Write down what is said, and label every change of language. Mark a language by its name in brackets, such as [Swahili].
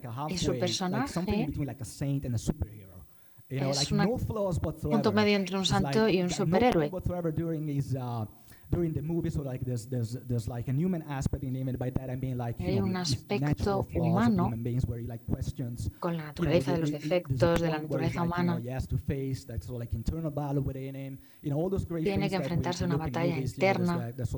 [Spanish] Y su personaje es un punto medio entre un santo y un superhéroe. [English] During the movie, so like there's like a human aspect in it. By that I mean like [Spanish] hay un aspecto humano con la naturaleza de los defectos de la naturaleza humana. Tiene que enfrentarse a una batalla interna.